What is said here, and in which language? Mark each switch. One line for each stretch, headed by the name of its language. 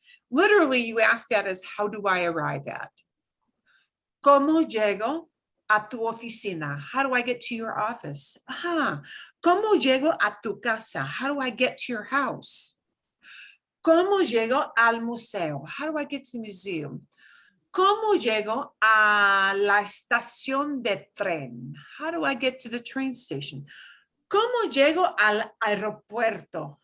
English: Literally, you ask that as, how do I arrive at?
Spanish: ¿Cómo llego a tu oficina?
English: How do I get to your office?
Spanish: Ajá. ¿Cómo llego a tu casa?
English: How do I get to your house?
Spanish: ¿Cómo llego al museo?
English: How do I get to the museum?
Spanish: ¿Cómo llego a la estación de tren?
English: How do I get to the train station?
Spanish: ¿Cómo llego al aeropuerto?